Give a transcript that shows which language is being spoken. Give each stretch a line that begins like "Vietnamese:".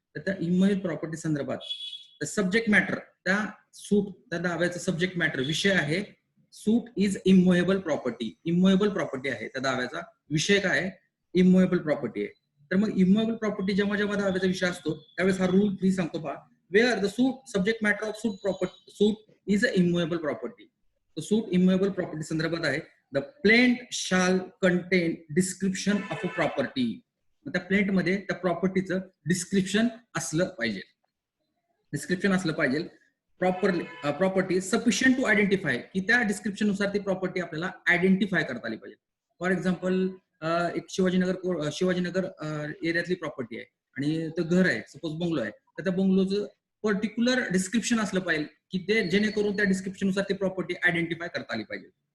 Marathi: तर त्या इम्युएबल प्रॉपर्टी संदर्भात सब्जेक्ट मॅटर, त्या सूट त्या दाव्याचा सब्जेक्ट मॅटर विषय आहे, सूट इज इम्युएबल प्रॉपर्टी, इम्युएबल प्रॉपर्टी आहे त्या दाव्याचा विषय, काय आहे, इम्युएबल प्रॉपर्टी आहे. तर मग इम्युएबल प्रॉपर्टी जेव्हा जेव्हा दाव्याचा विषय असतो त्यावेळेस हा रूल 3 सांगतो पहा,
English: Where the suit subject matter of suit is a immovable property.
Marathi: तर सूट इम्युएबल प्रॉपर्टी संदर्भात आहे.
English: The plaint shall contain description of a property.
Marathi: त्या प्लेंट मध्ये त्या प्रॉपर्टीचं डिस्क्रिप्शन असलं पाहिजे,
English: property sufficient to identify,
Marathi: की त्या डिस्क्रिप्शन नुसार ती प्रॉपर्टी आपल्याला आयडेंटिफाय करता आली पाहिजे. फॉर एक्झाम्पल एक शिवाजीनगर एरियातली प्रॉपर्टी आहे आणि ते घर आहे, सपोज बंगलो आहे, तर त्या बंगलोचं पर्टिक्युलर डिस्क्रिप्शन असलं पाहिजे की ते जेणेकरून त्या डिस्क्रिप्शन नुसार ती प्रॉपर्टी आयडेंटिफाय करता आली पाहिजे.